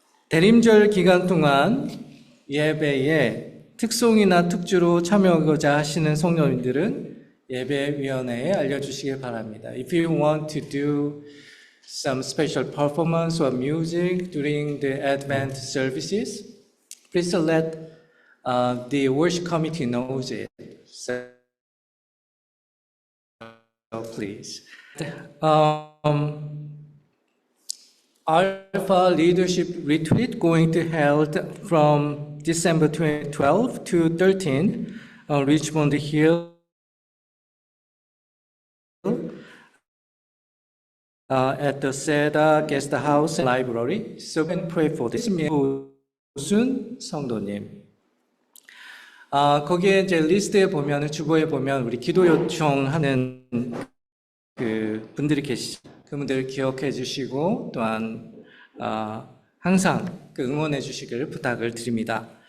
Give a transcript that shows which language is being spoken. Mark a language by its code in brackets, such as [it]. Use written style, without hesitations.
[ko] 대림절 기간 동안 예배에 특송이나 특주로 참여하고자 하시는 성도님들은 예배위원회에 알려주시길 바랍니다. [en] If you want to do some special performance or music during the Advent services, please let the worship committee knows it. So please. Alpha Leadership Retreat going to held from December 12 to 13 on Richmond Hill at the Seda Guest House Library. So we can pray for this. [ko] 무슨 성도님. 거기에 이제 리스트에 보면, 주보에 보면 우리 기도 요청하는 그 분들이 계시죠. 그분들을 기억해 주시고 또한 항상 그 응원해 주시기를 부탁을 드립니다.